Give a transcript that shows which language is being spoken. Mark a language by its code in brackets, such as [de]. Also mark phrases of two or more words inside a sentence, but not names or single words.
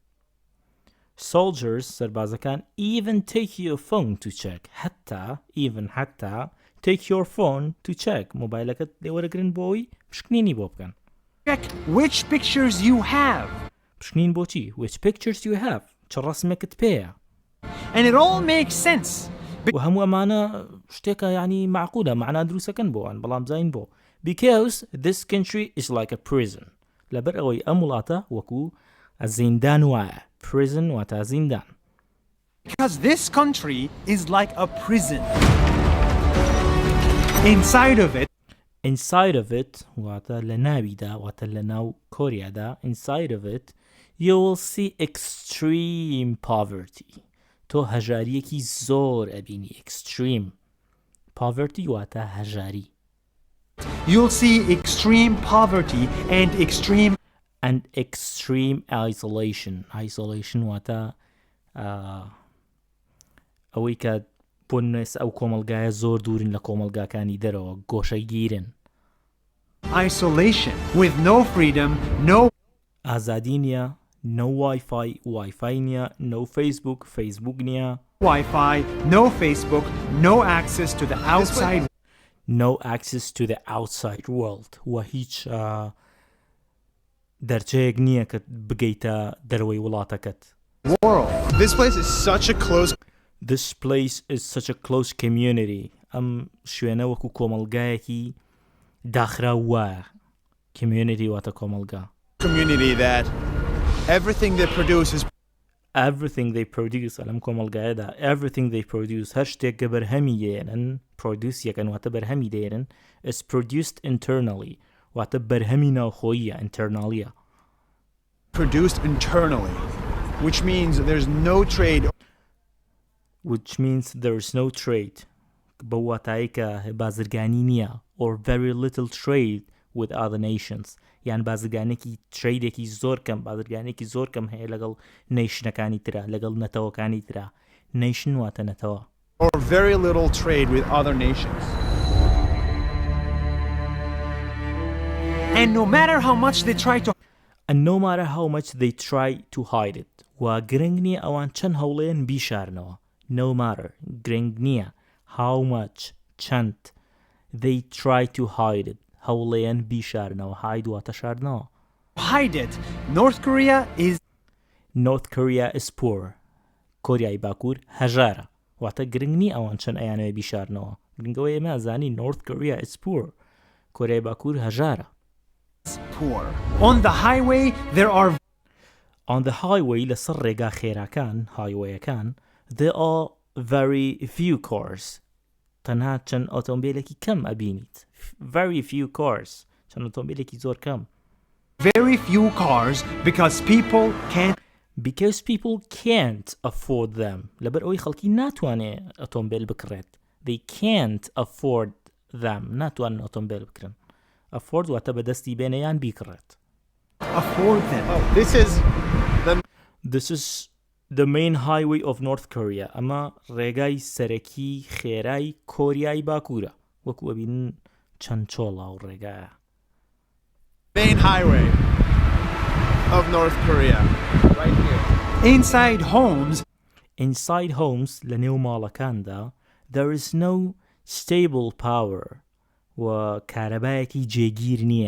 [en] soldiers سەربازەکان even take your phone to check حتا take your phone to check [ckb] مۆبایلەکەت لێوەرەگرن بۆی پشکنینی بۆ بکەن [en] check which pictures you have [ckb] پشکنین بۆچی [en] which pictures you have [ckb] چ ڕەسمێکت پێیە [en] and it all makes sense [ckb] و هەموو ئەمانە شتێکە یعنی معقولە معنە دروستەکەن بۆوان بەڵام زین بۆ [en] because this country is like a prison [ckb] لەبەر ئەوەی ئەم وڵاتە وەکو زیندان وایە prison واتە زیندان [en] because this country is like a prison inside of it [ckb] واتە لە ناویدا واتە لە ناو کۆریادا [en] inside of it you will see extreme poverty [ckb] تۆ هەژاریەکی زۆر ئەبینی [en] extreme poverty [ckb] واتە هەژاری [en] you'll see extreme poverty and extreme isolation [ckb] واتە ئەوەی کە بۆ نوێس ئەو کۆمەلگایە زۆر دوورن لە کۆمەلگاکانی دەرەوە گۆشەی گیرن [en] isolation with no freedom no [ckb] ئازادی نییە [en] no Wi-Fi [ckb] نییە [en] no Facebook [ckb] نییە [en] Wi-Fi no Facebook no access to the outside [ckb] world و هیچ دەرچەیەک نییە کە بگەیتە دەرەوەی وڵاتەکەت [en] This place is such a close [ckb] community ئەم شوێنە وەکو کۆمەلگایەکی داخرا وایە community واتە کۆمەلگا [en] community that everything they produce [ckb] ئەلەم کۆمەلگایەدا [en] everything they produce [ckb] هەر شتێک کە بەرهەمی دێنن produce یەکەن واتە بەرهەمی دێنن [en] is produced internally [ckb] واتە بەرهەمی ناوخۆییە internally [en] produced internally which means there's no trade [ckb] بە واتایی کە بازرگانی نییە [en] or very little trade with other nations [ckb] یان بازرگانێکی تریدێکی زۆر کەم بازرگانێکی زۆر کەم هەیە لەگەڵ نیشنەکانی ترا لەگەڵ نەتەوەکانی ترا nation واتە نەتەوە [en] or very little trade with other nations and no matter how much they try to hide it [ckb] و گرنگ نییە ئەوان چەند هەوڵێن بیشارنەوە [en] no matter [ckb] گرنگ نییە [en] how much [ckb] چەند [en] they try to hide it [ckb] هەوڵێن بیشارنەوە hide واتە شاردنەوە [en] hide it North Korea is poor [ckb] کۆریای باکوور هەژارە واتە گرنگ نییە ئەوان چەند ئەیانەوە بیشارنەوە گرنگەوە ئێمە ئازانی [en] North Korea is poor [ckb] کۆریای باکوور هەژارە [en] on the highway [ckb] لەسەر ڕێگا خێراکان هایوەیەکان [en] there are very few cars [ckb] تەنها چەند ئۆتۆمبیلێکی کەم ئەبینیت [en] very few cars [ckb] چەند ئۆتۆمبیلێکی زۆر کەم [en] very few cars because people can't afford them [ckb] لەبەر ئەوەی خەڵکی ناتوانێت ئۆتۆمبیل بکڕێت [en] they can't afford them [ckb] ناتوانن ئۆتۆمبیل بکڕن afford واتە بەدەستی بێنە یان بیکڕێت [en] afford them this is the main highway of North Korea [ckb] ئەمە ڕێگای سەرەکی خێرای کۆریای باکوورە وەکو ئەبینن چەند چۆڵە و ڕێگایە [en] main highway of North Korea right here inside homes [ckb] لە نێو ماڵەکاندا [en] there is no stable power [ckb] و کارەبایەکی جێگیر نییە.